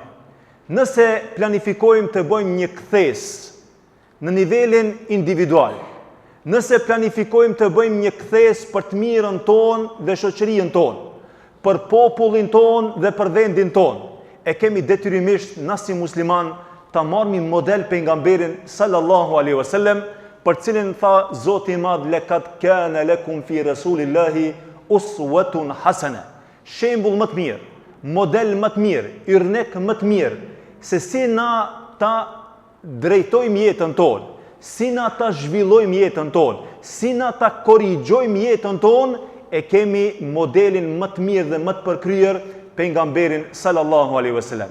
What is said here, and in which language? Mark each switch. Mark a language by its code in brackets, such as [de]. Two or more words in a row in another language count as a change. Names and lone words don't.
[sq] Nëse planifikojmë të bëjmë një kthes në nivelin individual, nëse planifikojmë të bëjmë një kthes për të mirën tonë dhe shoqërinë tonë, për popullin tonë dhe për vendin tonë, e kemi detyrimisht na si musliman ta marrim model pejgamberin [ar] صلى الله عليه وسلم, [sq] për cilin tha Zoti i Madh: [ar] "لقد كان لكم في رسول الله أسوة حسنة." [sq] Shembull më të mirë, model më të mirë, yrnek më të mirë, se si na ta drejtojmë jetën tonë, si na ta zhvillojmë jetën tonë, si na ta korrigjojmë jetën tonë, e kemi modelin më të mirë dhe më të përkryer, pejgamberin [ar] صلى الله عليه وسلم.